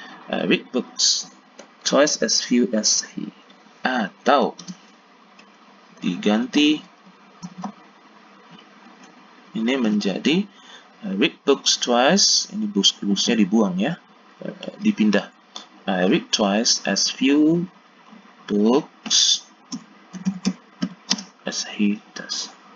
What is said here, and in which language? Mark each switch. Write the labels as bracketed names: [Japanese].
[English] I read books twice as few as he. [Indonesian] Atau diganti ini menjadi read books twice, ini books-nya dibuang ya, dipindah. [English] I read twice as few books as he does.